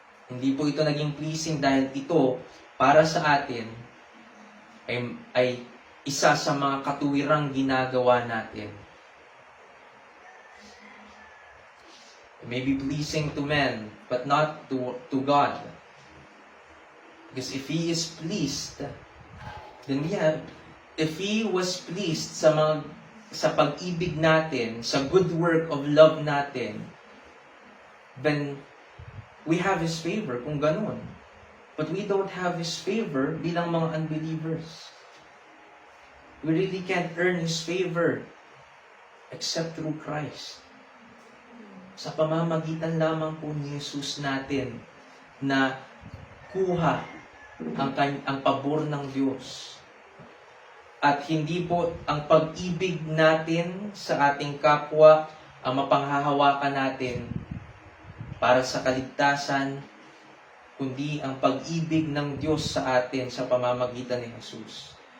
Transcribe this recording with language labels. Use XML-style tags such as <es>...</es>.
<tl>Hindi po ito naging pleasing dahil ito, para sa atin, ay isa sa mga katuwirang ginagawa natin.</tl> <en>It may be pleasing to men, but not to God. Because if He is pleased, then if He was pleased</en> <tl>sa pag-ibig natin, sa</tl> <en>good work of love natin, then we have His favor</en> <tl>kung ganun.</tl> <en>But we don't have His favor</en> <tl>bilang mga</tl> <en>unbelievers. We really can't earn His favor except through Christ.</en> <tl>Sa pamamagitan lamang po ni Jesus natin na kuha ang pabor ng Diyos. At hindi po ang pag-ibig natin sa ating kapwa ang mapanghahawakan natin para sa kaligtasan, kundi ang pag-ibig ng Diyos sa atin sa pamamagitan ni Jesus.</tl>